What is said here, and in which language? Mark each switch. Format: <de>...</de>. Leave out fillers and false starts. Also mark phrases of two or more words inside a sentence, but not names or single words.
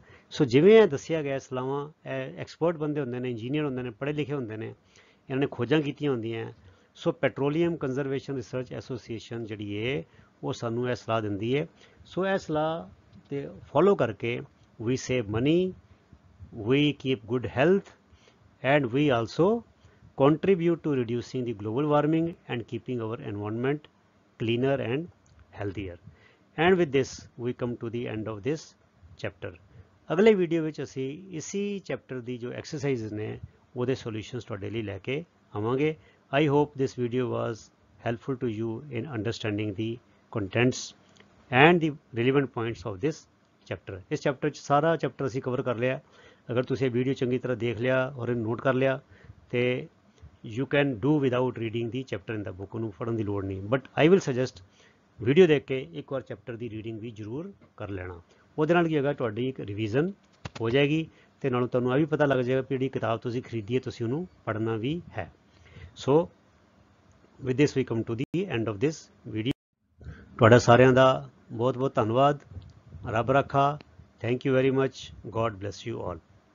<pa>ਸੋ ਜਿਵੇਂ ਇਹ ਦੱਸਿਆ ਗਿਆ ਸਲਾਹਾਂ, ਇਹ ਐਕਸਪਰਟ ਬੰਦੇ ਹੁੰਦੇ ਨੇ, ਇੰਜੀਨੀਅਰ ਹੁੰਦੇ ਨੇ, ਪੜ੍ਹੇ ਲਿਖੇ ਹੁੰਦੇ ਨੇ, ਇਹਨਾਂ ਨੇ ਖੋਜਾਂ ਕੀਤੀਆਂ ਹੁੰਦੀਆਂ. ਸੋ ਪੈਟਰੋਲੀਅਮ ਕੰਜ਼ਰਵੇਸ਼ਨ ਰਿਸਰਚ ਐਸੋਸੀਏਸ਼ਨ ਜਿਹੜੀ ਹੈ ਉਹ ਸਾਨੂੰ ਇਹ ਸਲਾਹ ਦਿੰਦੀ ਹੈ. ਸੋ ਇਹ ਸਲਾਹ ਤੇ ਫੋਲੋ ਕਰਕੇ ਵੀ</pa> <en>save money we keep good health, and we also contribute to reducing the global warming and keeping our environment cleaner and healthier. And with this we come to the end of this chapter.</en> <pa>ਅਗਲੇ ਵੀਡੀਓ ਵਿੱਚ ਅਸੀਂ ਇਸੀ ਚੈਪਟਰ ਦੀ ਜੋ ਐਕਸਰਸਾਈਜ਼ ਨੇ ਉਹਦੇ ਸੋਲੂਸ਼ਨਸ ਤੁਹਾਡੇ ਲਈ ਲੈ ਕੇ ਆਵਾਂਗੇ.</pa> <en>I hope this video was helpful to you in understanding the contents and the relevant points of this chapter.</en> <pa>ਇਸ ਚੈਪਟਰ 'ਚ ਸਾਰਾ ਚੈਪਟਰ ਅਸੀਂ ਕਵਰ ਕਰ ਲਿਆ. ਅਗਰ ਤੁਸੀਂ ਇਹ ਵੀਡੀਓ ਚੰਗੀ ਤਰ੍ਹਾਂ ਦੇਖ ਲਿਆ ਔਰ ਇਹਨੂੰ ਨੋਟ ਕਰ ਲਿਆ ਤੇ</pa> <en>you can do without reading the chapter in the book.</en> <pa>ਉਹਨੂੰ ਪੜ੍ਹਨ ਦੀ ਲੋੜ ਨਹੀਂ,</pa> <en>but I will suggest</en> <pa>ਵੀਡੀਓ ਦੇਖ ਕੇ ਇੱਕ ਵਾਰ ਚੈਪਟਰ ਦੀ ਰੀਡਿੰਗ ਵੀ ਜ਼ਰੂਰ ਕਰ ਲੈਣਾ. ਉਹਦੇ ਨਾਲ ਕੀ ਹੋਏਗਾ, ਤੁਹਾਡੀ ਇੱਕ ਰਿਵੀਜ਼ਨ ਹੋ ਜਾਏਗੀ ਤੇ ਨਾਲੋਂ ਤੁਹਾਨੂੰ ਇਹ ਵੀ ਪਤਾ ਲੱਗ ਜਾਏਗਾ ਕਿ ਜਿਹੜੀ ਕਿਤਾਬ ਤੁਸੀਂ ਖਰੀਦੀ ਹੈ ਤੁਸੀਂ ਉਹਨੂੰ ਪੜ੍ਹਨਾ ਵੀ ਹੈ.</pa> <en>ਸੋ with this we come to the end of this video.</en> <pa>ਤੁਹਾਡਾ ਸਾਰਿਆਂ ਦਾ ਬਹੁਤ ਬਹੁਤ ਧੰਨਵਾਦ. ਰੱਬ ਰੱਖਾ.</pa> <en>Thank you very much. God bless you all.</en>